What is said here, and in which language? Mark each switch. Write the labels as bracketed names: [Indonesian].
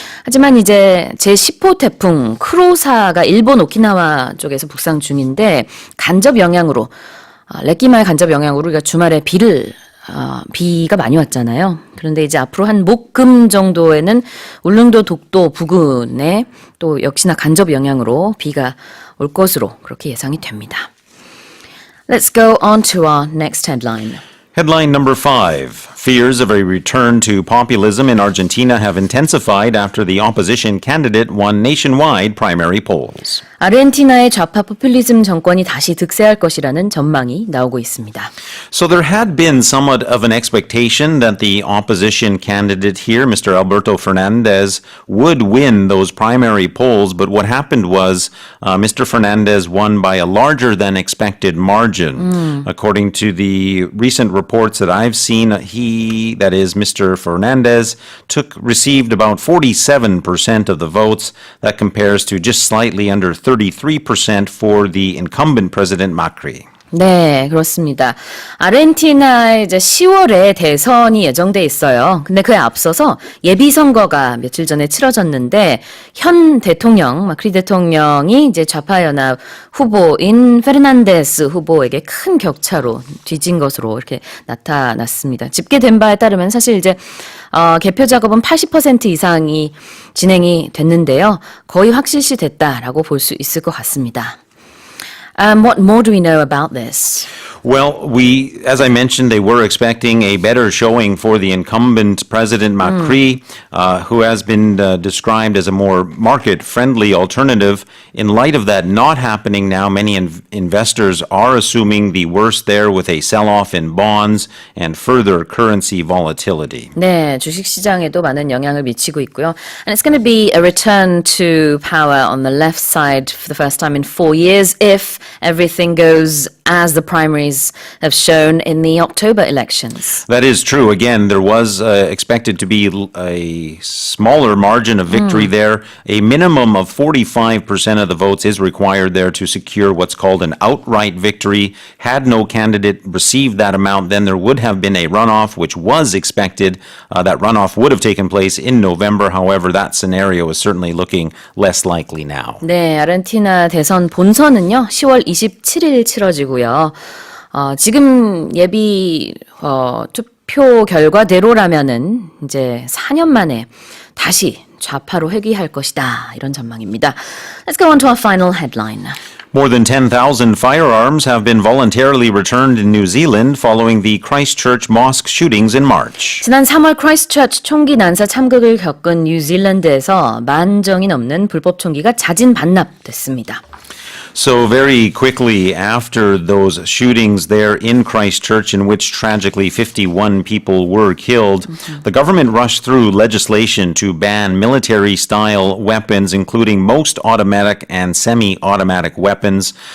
[Korean] 하지만 이제 제10호 태풍 크로사가 일본 오키나와 쪽에서 북상 중인데 간접 영향으로 레키마의 간접 영향으로 우리가 주말에 비가 많이 왔잖아요. 그런데 이제 앞으로 한 목, 금 정도에는 울릉도, 독도 부근에 또 역시나 간접 영향으로 비가 올 것으로 그렇게 예상이 됩니다. [English] Let's go on to our next headline. Headline number 5. Fears of a return to populism in Argentina have intensified after the opposition candidate won nationwide primary polls. [Korean] 아르헨티나의 좌파 포퓰리즘 정권이 다시 득세할 것이라는 전망이 나오고 있습니다. [English] So there had been somewhat of an expectation that the opposition candidate here, Mr. Alberto Fernandez, would win those primary polls, but what happened was Mr. Fernandez won by a larger than expected margin. According to the recent reports that I've seen, that is Mr. Fernandez, received about 47% of the votes. That compares to just slightly under 33% for the incumbent President Macri. [Korean] 네, 그렇습니다. 아르헨티나에 이제 10월에 대선이 예정돼 있어요. 근데 그에 앞서서 예비선거가 며칠 전에 치러졌는데 현 대통령, 마크리 대통령이 이제 좌파연합 후보인 페르난데스 후보에게 큰 격차로 뒤진 것으로 이렇게 나타났습니다. 집계된 바에 따르면 사실 이제 개표 작업은 80% 이상이 진행이 됐는데요. 거의 확실시 됐다라고 볼 수 있을 것 같습니다. [English] What more do we know about this? Well, as I mentioned, they were expecting a better showing for the incumbent President Macri, who has been described as a more market-friendly alternative. In light of that not happening now, many investors are assuming the worst there with a sell-off in bonds and further currency volatility. [Korean] 네, 주식시장에도 많은 영향을 미치고 있고요. [English] And it's going to be a return to power on the left side for the first time in 4 years if everything goes as the primaries have shown in the October elections. That is true. Again, there was expected to be a smaller margin of victory there. A minimum of 45% of the votes is required there to secure what's called an outright victory. Had no candidate received that amount, then there would have been a runoff, which was expected. That runoff would have taken place in November. However, that scenario is certainly looking less likely now. [Korean] 네, 아르헨티나 대선 본선은요, 10월 27일 치러지고요. 지금 예비 투표 결과대로라면은 이제 4년 만에 다시 좌파로 회귀할 것이다. 이런 전망입니다. [English] Let's go on to our final headline. More than 10,000 firearms have been voluntarily returned in New Zealand following the Christchurch mosque shootings in March. [Korean] 지난 3월 크라이스트처치 총기 난사 참극을 겪은 뉴질랜드에서 10,000정이 넘는 불법 총기가 자진 반납됐습니다. [English] So very quickly after those shootings there in Christchurch, in which tragically 51 people were killed, the government rushed through legislation to ban military-style weapons, including most automatic and semi-automatic weapons.